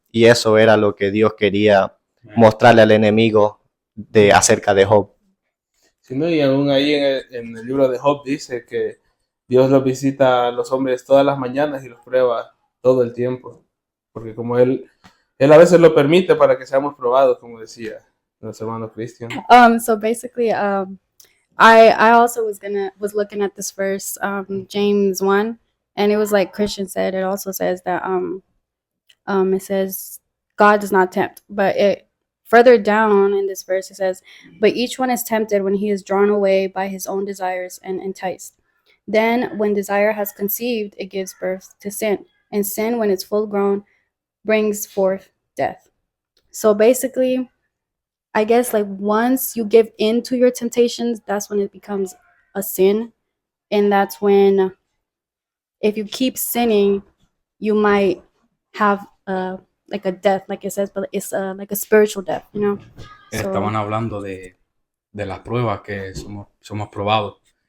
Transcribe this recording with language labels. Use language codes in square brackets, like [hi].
[es] Y eso era lo que Dios quería mostrarle al enemigo acerca de Job. Sí, ¿no? Y aún ahí en el libro de Job dice que Dios los visita a los hombres todas las mañanas y los prueba todo el tiempo. Porque como Él a veces lo permite para que seamos probados, como decía nuestro hermano Cristian. [en] So basically, I also was looking at this verse, James 1, and it was like Christian said. It also says that it says God does not tempt, but it further down in this verse it says, but each one is tempted when he is drawn away by his own desires and enticed. Then, when desire has conceived, it gives birth to sin, and sin, when it's full grown, brings forth death. So basically, I guess like once you give in to your temptations, that's when it becomes a sin. And that's when, if you keep sinning, you might have like a death, like it says, but it's like a spiritual death, you know? [es] Estaban hablando de las pruebas que somos probados.